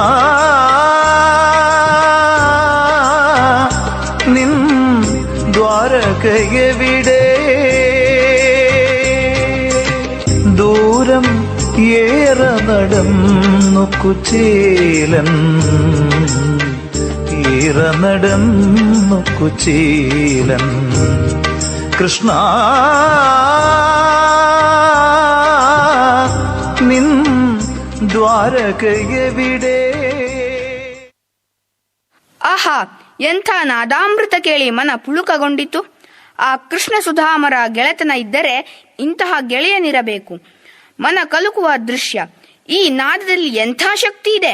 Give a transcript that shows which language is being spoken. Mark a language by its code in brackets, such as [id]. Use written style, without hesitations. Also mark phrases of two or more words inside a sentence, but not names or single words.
[ml] നിൻ ദ്വാരകയെവിടെ ദൂരം ഏറെ നടന്നു കുചേലൻ ഏറെ നടന്നു കുചേലൻ കൃഷ്ണ നിൻ ದ್ವಾರಕೆಯೆವಿಡೆ. [kn] ಆಹಾ, ಎಂಥ ನಾದಾಮೃತ ಕೇಳಿ ಮನ ಪುಳುಕಗೊಂಡಿತು. ಆ ಕೃಷ್ಣ ಸುಧಾಮರ ಗೆಳೆತನ ಇದ್ದರೆ ಇಂತಹ ಗೆಳೆಯನಿರಬೇಕು. ಮನ ಕಲುಕುವ ದೃಶ್ಯ. ಈ ನಾದದಲ್ಲಿ ಎಂಥ ಶಕ್ತಿ ಇದೆ.